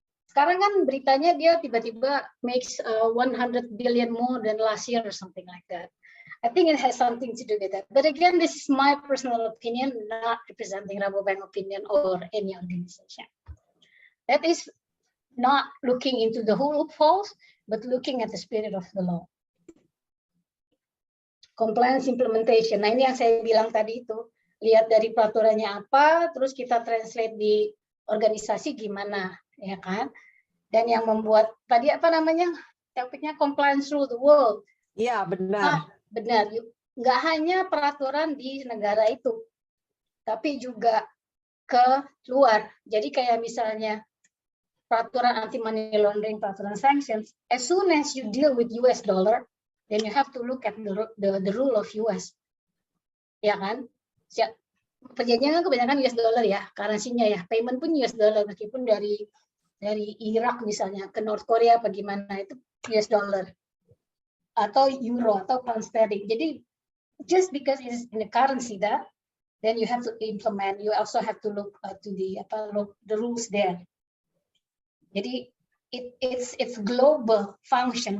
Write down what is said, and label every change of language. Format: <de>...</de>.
<id>Sekarang kan beritanya dia tiba-tiba</id> <en>makes 100 billion more than last year or something like that. I think it has something to do with that. But again, this is my personal opinion, not representing Rabobank opinion or any organization. That is not looking into the whole loopholes, but looking at the spirit of the law. Compliance implementation.</en> <id>Nah ini yang saya bilang tadi itu, lihat dari peraturannya apa, terus kita translate di organisasi gimana, ya kan? Dan yang membuat tadi apa namanya? Topiknya</id> <en>compliance rule the world.</en> <id>Iya, benar. Benar. Nggak hanya peraturan di negara itu, tapi juga ke luar. Jadi kayak misalnya peraturan anti money laundering, peraturan sanctions.</id> <en>As soon as you deal with US dollar, then you have to look at the rule of US.</en> <id>Ya kan? Perjanjian kan kebanyakan US dollar ya, currency-nya ya. Payment pun US dollar, meskipun dari Irak misalnya ke North Korea bagaimana itu US dollar atau euro atau pound sterling. Jadi</id> <en>just because it is in the currency that, then you have to implement. You also have to look to the rules there.</en> <id>Jadi</id> <en>it's global function.</en>